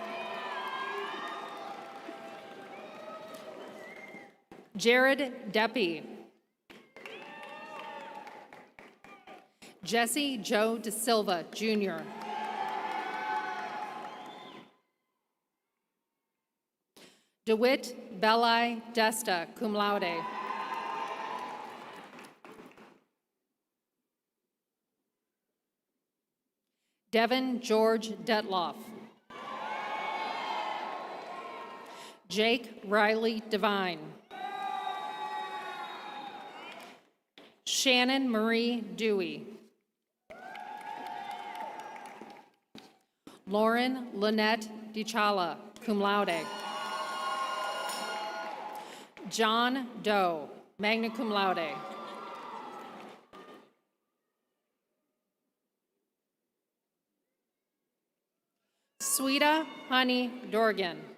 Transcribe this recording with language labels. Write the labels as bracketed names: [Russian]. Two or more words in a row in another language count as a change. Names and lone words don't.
[English] Jared Deppie. Jesse Joe De Silva, Jr. DeWitt Belli Desta, [Latin] cum laude. [English] Devin George Detloff. Jake Riley Devine. Shannon Marie Dewey. Lauren Lynette DiChala, [Latin] cum laude. [English] John Doe, [Latin] magna cum laude. [English] Sweeta Honey Dorgan.